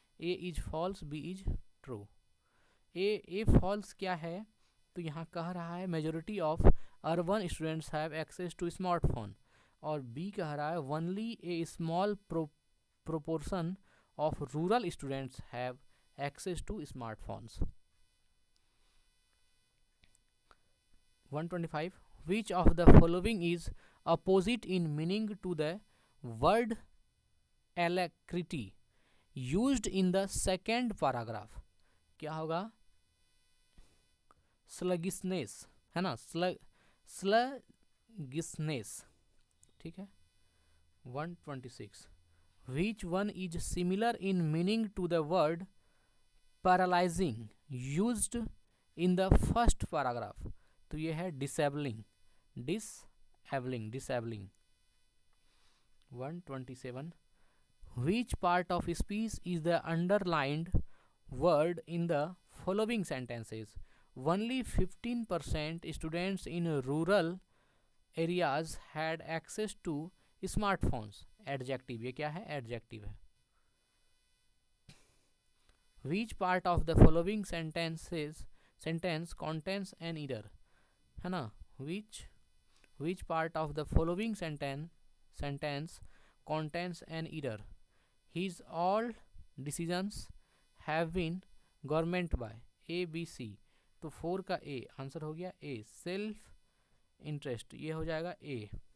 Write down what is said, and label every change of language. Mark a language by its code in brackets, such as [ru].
[en] A is false, B is true. A false [hi] क्या है, तो यहाँ कह रहा है [en] Majority of urban students have access to smartphone, और B कह रहा है only a small proportion of rural students have access to smartphones. 125. Which of the following is opposite in meaning to the word alacrity used in the second paragraph? [hi] क्या होगा, sluggishness, है ना, sluggishness, ठीक है। [en] 126. Which one is similar in meaning to the word paralyzing used in the first paragraph? [hi] तो ये है disabling, disabling। [en] 127. Which part of speech is the underlined word in the following sentences? Only 15% students in rural areas had access to smartphones. [hi] Adjective, ये क्या है, adjective है। [en] Which part of the following sentence contains an error? [hi] है ना, [en] which part of the following sentence contains an error? His all decisions have been government by A B C, [hi] तो 4 का A answer हो गया ए। Self interest, ये हो जाएगा ए।